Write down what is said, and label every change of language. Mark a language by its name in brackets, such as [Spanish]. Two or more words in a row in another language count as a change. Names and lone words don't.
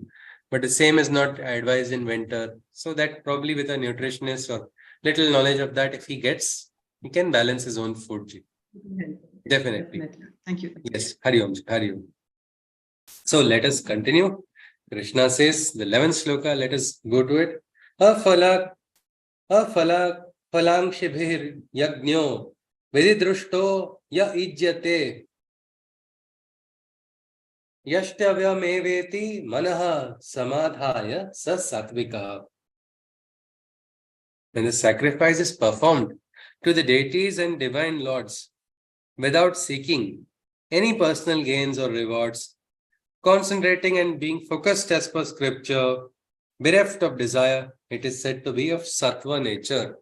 [English] But the same is not advised in winter. So that probably with a nutritionist or little knowledge of that, if he gets, he can balance his own food. Definitely. Definitely. Thank you. Yes. [Sanskrit] हरि ॐ। हरि ॐ. [English] So let us continue. Krishna says, the 11th shloka, let us go to it. [Sanskrit] अफला, अफला, फलाङ्क्षिभिर् यज्ञो, विधिदृष्टो य इज्यते, यष्टव्यमेवेति मनः समाधाय स सात्त्विक. [English] When the sacrifice is performed to the deities and divine lords without seeking any personal gains or rewards, concentrating and being focused as per scripture, bereft of desire, it is said to be of sattva nature.